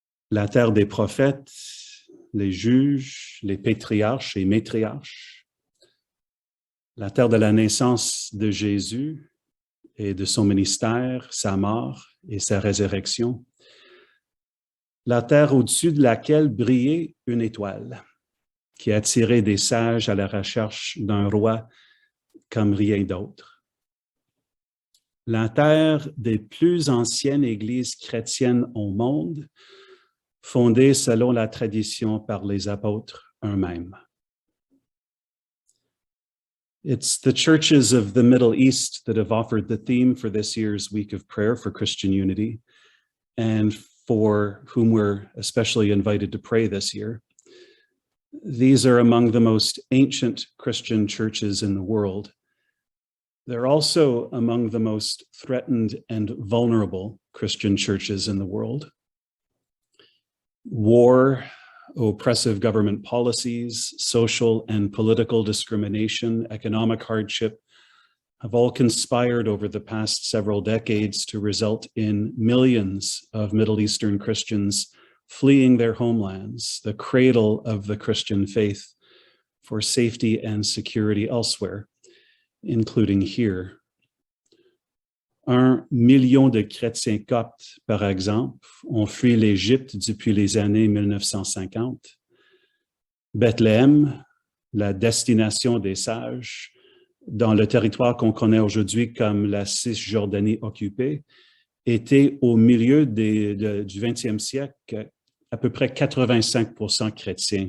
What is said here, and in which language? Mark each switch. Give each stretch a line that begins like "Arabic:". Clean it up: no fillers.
French: La terre des prophètes, les juges, les patriarches et matriarches, la terre de la naissance de Jésus et de son ministère, sa mort et sa résurrection, la terre au-dessus de laquelle brillait une étoile qui attirait des sages à la recherche d'un roi comme rien d'autre. la terre des plus anciennes églises chrétiennes au monde, fondée selon la tradition par les apôtres eux-mêmes.
English: It's the churches of the Middle East that have offered the theme for this year's Week of Prayer for Christian Unity, and for whom we're especially invited to pray this year. These are among the most ancient Christian churches in the world. They're also among the most threatened and vulnerable Christian churches in the world. War, oppressive government policies, social and political discrimination, economic hardship have all conspired over the past several decades to result in millions of Middle Eastern Christians fleeing their homelands, the cradle of the Christian faith, for safety and security elsewhere, including here.
French: 1 million de chrétiens coptes, par exemple, ont fui l'Égypte depuis les années 1950. Bethléem, la destination des sages, dans le territoire qu'on connaît aujourd'hui comme la Cisjordanie occupée, était au milieu du 20e siècle à peu près 85% chrétiens.